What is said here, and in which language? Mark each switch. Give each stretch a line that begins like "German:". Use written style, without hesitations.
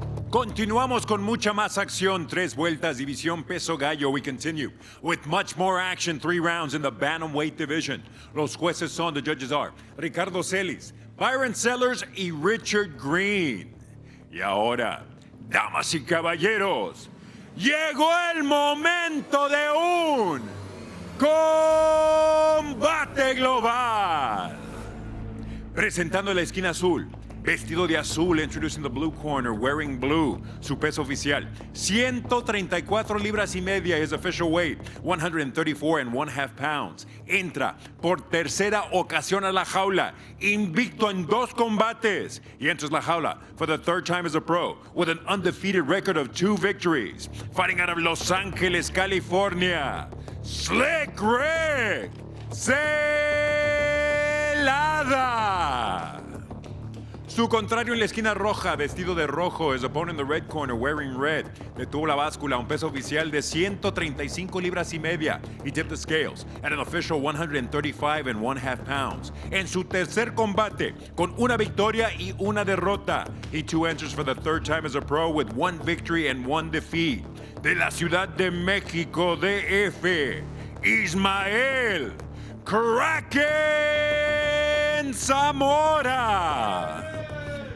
Spanish: Continuamos con mucha más acción. 3 vueltas, división peso gallo.
English: We continue with much more action. 3 rounds in the bantamweight division.
Spanish: Los jueces son,
English: the judges are
Spanish: Ricardo Celis, Byron Sellers y Richard Green. Y ahora, damas y caballeros, llegó el momento de un combate global. Presentando la esquina azul, vestido de azul,
English: introducing the blue corner, wearing blue.
Spanish: Su peso oficial, 134 libras y media,
English: his official weight, 134.5 pounds.
Spanish: Entra por tercera ocasión a la jaula, invicto en 2 combates.
English: He enters la jaula for the 3rd time as a pro, with an undefeated record of 2 victories. Fighting out of Los Angeles, California, Slick Rick Zelada.
Spanish: Su contrario en la esquina roja, vestido de rojo,
English: his opponent in the red corner, wearing red.
Spanish: Detuvo la báscula, un peso oficial de 135 libras y media.
English: He tipped the scales at an official 135.5 pounds.
Spanish: En su tercer combate, con una victoria y una derrota,
English: he too enters for the 3rd time as a pro with 1 victory and 1 defeat.
Spanish: De la Ciudad de México, DF, Ismael Kraken Zamora.